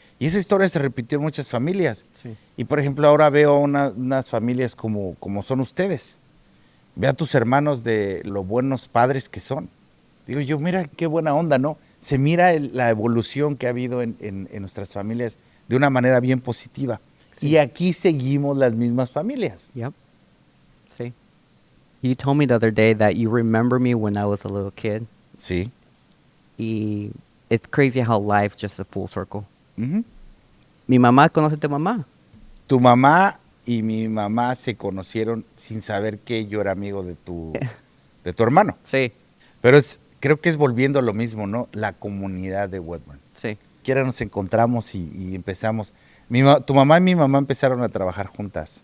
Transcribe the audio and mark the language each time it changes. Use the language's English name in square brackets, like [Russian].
[Spanish] Y esa historia se repitió en muchas familias. Sí. Y, por ejemplo, ahora veo unas familias como son ustedes. Ve a tus hermanos de lo buenos padres que son. Digo yo, mira qué buena onda, ¿no? Se mira la evolución que ha habido en nuestras familias de una manera bien positiva. Sí. Y aquí seguimos las mismas familias. [English] Yep. [Spanish] Sí. [English] You told me the other day that you remember me when I was a little kid. [Spanish] Sí. [English] Y it's crazy how life just a full circle. [Spanish] Mi mamá conoce a tu mamá. Tu mamá y mi mamá se conocieron sin saber que yo era amigo de tu hermano. Sí. Pero creo que es volviendo a lo mismo, ¿no? La comunidad de Woodburn. Sí. Quiera nos encontramos y empezamos. Tu mamá y mi mamá empezaron a trabajar juntas.